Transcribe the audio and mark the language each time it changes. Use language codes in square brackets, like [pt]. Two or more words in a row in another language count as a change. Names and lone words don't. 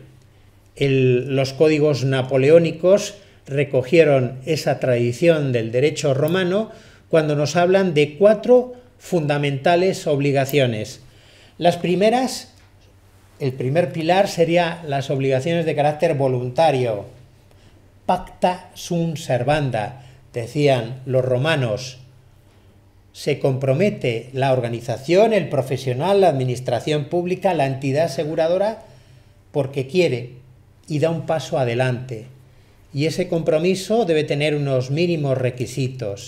[es] Los códigos napoleónicos recogieron esa tradición del derecho romano cuando nos hablan de 4 fundamentales obligaciones. Las primeras, el primer pilar sería las obligaciones de carácter voluntario. [la] Pacta sunt servanda, [es] decían los romanos. Se compromete la organización, el profesional, la administración pública, la entidad aseguradora, porque quiere y da un paso adelante. Y ese compromiso debe tener unos mínimos requisitos.